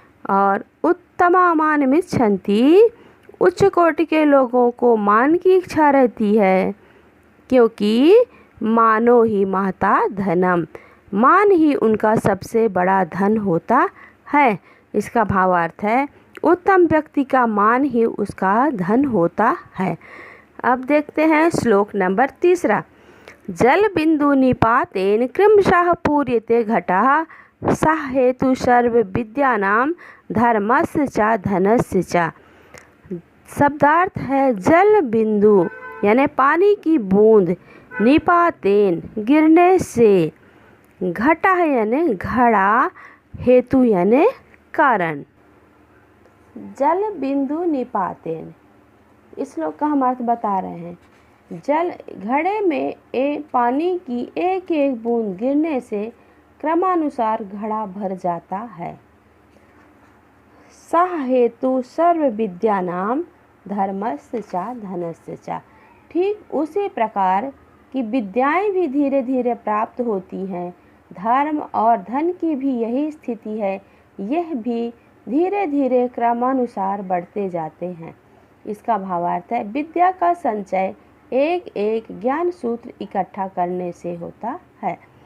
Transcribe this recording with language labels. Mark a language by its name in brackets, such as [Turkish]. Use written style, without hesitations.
[Hindi] और [Sanskrit] उत्तमा मानमिच्छन्ति, [Hindi] उच्च कोटि के लोगों को मान की इच्छा रहती है, क्योंकि [Sanskrit] मानो ही महता धनम, [Hindi] मान ही उनका सबसे बड़ा धन होता है। इसका भावार्थ है उत्तम व्यक्ति का मान ही उसका धन होता है। अब देखते हैं श्लोक नंबर तीसरा। [Sanskrit] जल बिंदु निपातेन क्रमशः पूर्यते घटः सह हेतु सर्व विद्यानां धर्मस्य च धनस्य च। [Hindi] शब्दार्थ है जल बिंदु यानी पानी की बूंद, निपातेन गिरने से, घटः यानी घड़ा, हेतु यानी कारण। [Sanskrit] जल बिंदु निपातेन, [Hindi] इस श्लोक का हम अर्थ बता रहे हैं। जल घड़े में पानी की एक एक बूंद गिरने से क्रमानुसार घड़ा भर जाता है। [Sanskrit] सह हेतु सर्व विद्यानां धर्मस्य च धनस्य च। [Hindi] ठीक उसी प्रकार की विद्याएं भी धीरे धीरे प्राप्त होती हैं, धर्म और धन की भी यही स्थिति है, यह भी धीरे धीरे क्रमानुसार बढ़ते जाते हैं। इसका भावार्थ है विद्या का संचय एक एक ज्ञान सूत्र इकट्ठा करने से होता है।